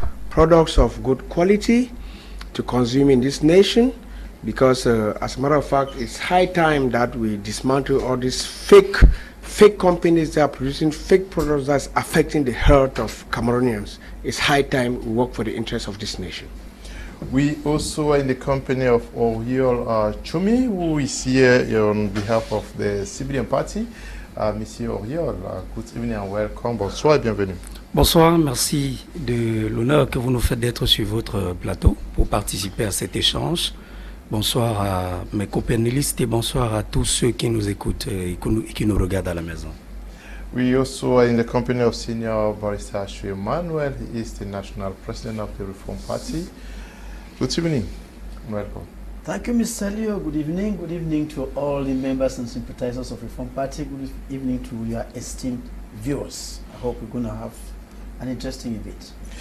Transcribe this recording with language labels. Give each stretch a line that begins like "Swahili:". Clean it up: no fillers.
English: products of good quality to consume in this nation, because as a matter of fact, it's high time that we dismantle all these fake companies that are producing fake products that's affecting the health of Cameroonians. It's high time we work for the interests of this nation. We also are in the company of AUREOLE Chumi, who is here on behalf of the CPDM party. Monsieur AUREOLE, good evening and welcome.
French: Bonsoir et bienvenue. Bonsoir, merci de l'honneur que vous nous faites d'être sur votre plateau pour participer à cet échange. Bonsoir à mes co-panélistes et bonsoir à tous ceux qui nous écoutent et qui nous regardent à la maison.
English: We also are in the company of Senior Barrister EMMANUEL. He is the National President of the Reform Party. Good evening. Welcome. Thank you, Mr. Leo. Good evening. Good evening to all the members and sympathizers of Reform Party. Good evening to your esteemed viewers. I hope we're going to have an interesting event.